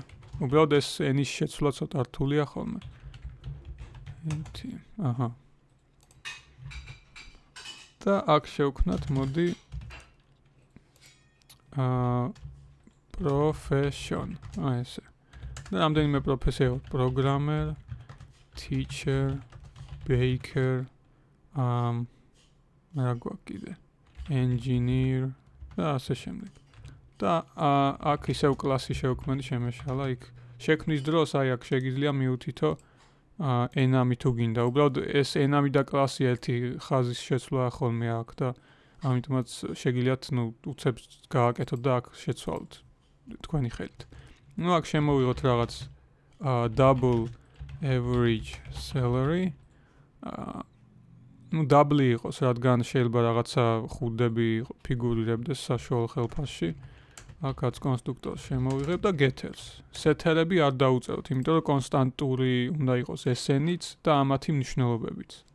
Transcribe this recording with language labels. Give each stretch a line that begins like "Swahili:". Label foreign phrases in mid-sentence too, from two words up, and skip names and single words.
Georgian: უბრალოდ ეს ენის შეცვლა ცოტა რთულია ხოლმე. აჰა. და აქ შევქნათ, მოდი profession. ესე. და რამდენიმე პროფესია აქვს,
English: programmer, teacher, baker,
Georgian: რა გვაქვს კიდე? engineer და ასე შემდეგ. და აქ ისევ კლასი შევქმნი შემეშალა, იქ შექმნის დროს აი აქ შეგიძლია მიუთითო ენამი თუ გინდა. უბრალოდ ეს ენამი და კლასი ერთი ხაზის შეცვლა ხოლმე აქვს და ამიტომაც შეგიძლიათ უცებ გააკეთოთ და აქ შეცვალოთ თქვენი ხელით. ნუ აქ შემოვიღოთ რაღაც
English: double average salary.
Georgian: ნუ double იყოს, რადგან შეიძლება რაღაცა ხუდები ფიგურირებდეს საშუალო ხელფასში. აქაც კონსტრუქტორს შემოვიღებ და getters. setter-ები არ დაუწეროთ, იმიტომ რომ კონსტანტური უნდა იყოს SN-იც და ამათი მნიშვნელობებიც.